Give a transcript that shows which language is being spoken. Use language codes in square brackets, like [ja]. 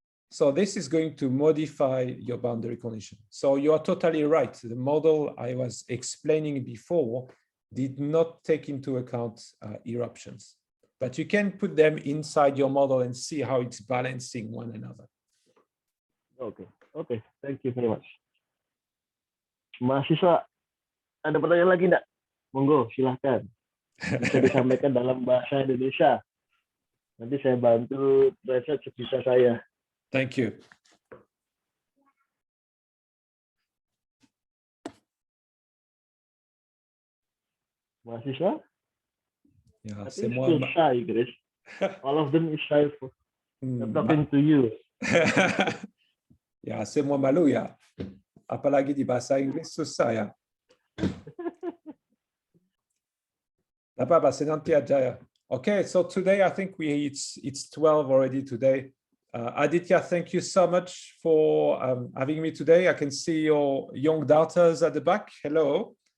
[en] So this is going to modify your boundary condition. So you are totally right. The model I was explaining before did not take into account eruptions, but you can put them inside your model and see how it's balancing one another. Okay, okay, thank you very much. [id] Mahasiswa, ada pertanyaan lagi enggak? Monggo, silahkan. Bisa disampaikan dalam bahasa Indonesia. Nanti saya bantu translate sebisa saya. [en] Thank you. [id] Mahasiswa? [en] Yeah, I think still shy, Chris. All of them is shy for talking to you. [id] Ya, semua malu ya. Apalagi di bahasa Inggris susah ya. Tak apa-apa, nanti aja ya. [en] Okay, so today I think it's 12 already today. Aditya, thank you so much for having me today. I can see your young daughters at the back. Hello.